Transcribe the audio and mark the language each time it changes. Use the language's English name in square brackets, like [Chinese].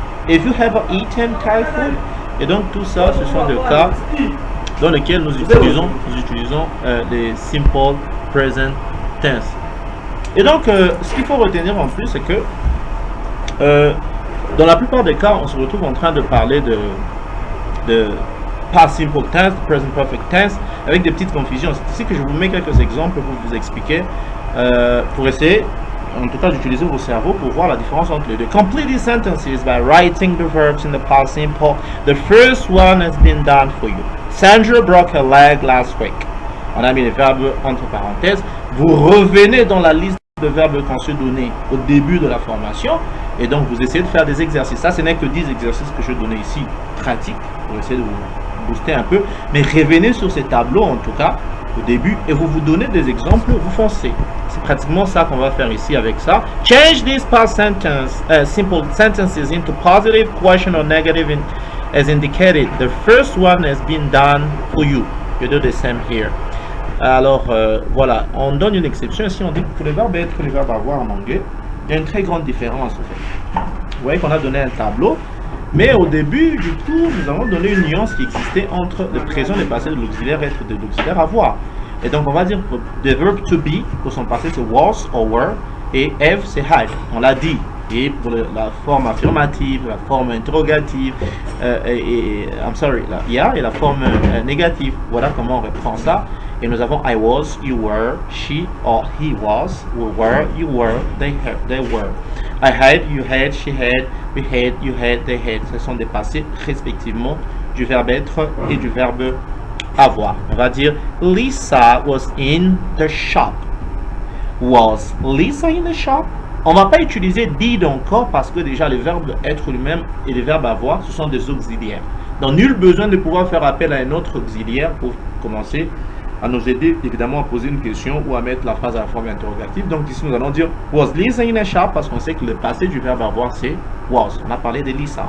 [English] Have you ever eaten Thai food? [French] Et donc, tout ça, ce sont des cas dans lesquels nous utilisons les simple present tense. Et donc, ce qu'il faut retenir en plus, c'est que dans la plupart des cas, on se retrouve en train de parler de past simple tense, present perfect tense, avec des petites confusions. C'est ici que je vous mets quelques exemples pour vous expliquer, pour essayer en tout cas d'utiliser vos cerveaux pour voir la différence entre les deux. [English] Complete these sentences by writing the verbs in the past simple. The first one has been done for you. Sandra broke her leg last week. [French] On a mis les verbes entre parenthèses. Vous revenez dans la liste de verbes qu'on se donnait au début de la formation et donc vous essayez de faire des exercices. Ça, ce n'est que 10 exercices que je donnais ici, pratiques, pour essayer de vous booster un peu. Mais revenez sur ces tableaux en tout cas au début et vous vous donnez des exemples, vous foncez. C'est pratiquement ça qu'on va faire ici avec ça. [English] Change these past sentence, simple sentences into positive, question or negative as indicated. The first one has been done for you. You do the same here. [French] Alors voilà, on donne une exception ici, on dit que pour les verbes être et les verbes avoir en anglais, il y a une très grande différence en fait. Vous voyez qu'on a donné un tableau, mais au début du cours, nous avons donné une nuance qui existait entre le présent, le passé de l'auxiliaire être et de l'auxiliaire avoir. Et donc on va dire que [English] the verb to be, [French] pour son passé c'est [English] was or were, [French] et have c'est had, on l'a dit. Et pour la forme affirmative, la forme interrogative, [English] I'm sorry, [French] la [English] yeah, [French] et la forme négative, voilà comment on reprend ça. Et nous avons [English] I was, you were, she or he was, we were, you were, they were. I had, you had, she had, we had, you had, they had. [French] Ce sont des passés respectivement du verbe être et du verbe avoir. On va dire [English] Lisa was in the shop. Was Lisa in the shop? [French] On ne va pas utiliser did encore parce que déjà le verbe être lui-même et le verbe avoir, ce sont des auxiliaires. Donc nul besoin de pouvoir faire appel à un autre auxiliaire pour commencer à nous aider évidemment à poser une question ou à mettre la phrase à la forme interrogative. Donc ici nous allons dire [English] was Lisa in a shop [French] parce qu'on sait que le passé du verbe avoir c'est was. On a parlé de Lisa.